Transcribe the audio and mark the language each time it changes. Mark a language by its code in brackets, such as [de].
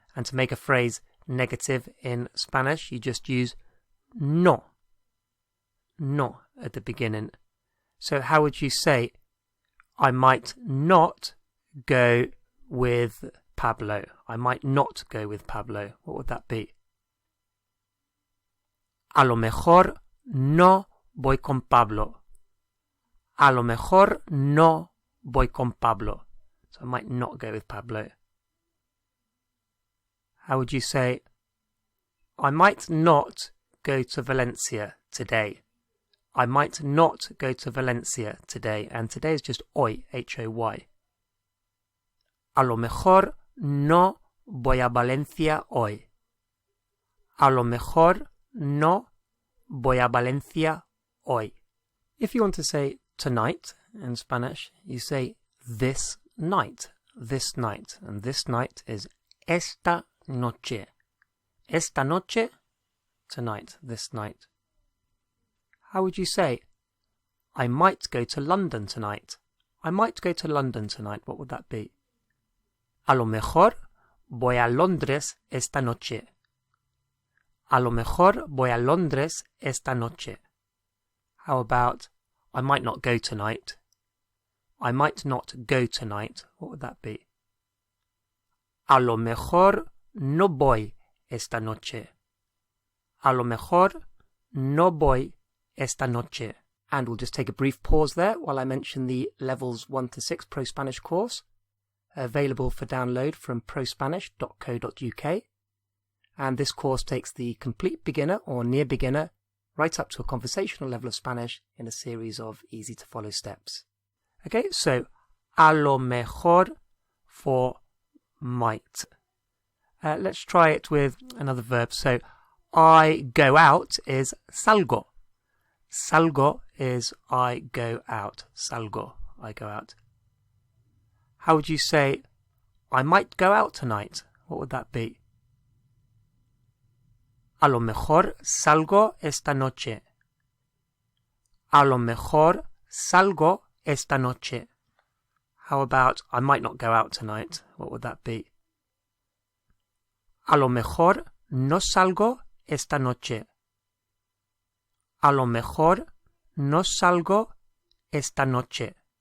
[en] And to make a phrase negative in Spanish, you just use no at the beginning. So how would you say, I might not go with Pablo? I might not go with Pablo. What would that be? [es] A lo mejor no voy con Pablo. A lo mejor no voy con Pablo. [en] So I might not go with Pablo. How would you say, I might not go to Valencia today? I might not go to Valencia today. And today is just hoy, H-O-Y. [es] A lo mejor no voy a Valencia hoy. A lo mejor no voy a Valencia hoy. [en] If you want to say tonight in Spanish, you say this night. This night. And this night is [es] esta noche. Esta noche, [en] tonight, this night. How would you say, I might go to London tonight? I might go to London tonight. What would that be? [es] A lo mejor voy a Londres esta noche. A lo mejor voy a Londres esta noche. [en] How about, I might not go tonight? I might not go tonight. What would that be? [es] A lo mejor no voy esta noche. A lo mejor no voy esta noche. [en] And we'll just take a brief pause there while I mention the Levels 1 to 6 ProSpanish course, available for download from prospanish.co.uk. And this course takes the complete beginner or near beginner right up to a conversational level of Spanish in a series of easy-to-follow steps. Okay, so [es] a lo mejor [en] for might. Let's try it with another verb. So I go out is salgo. Salgo is I go out. Salgo, I go out. How would you say I might go out tonight? What would that be? [es] A lo mejor salgo esta noche. A lo mejor salgo esta noche. [en] How about I might not go out tonight? What would that be? [es] A lo mejor no salgo esta noche. A lo mejor no salgo esta noche.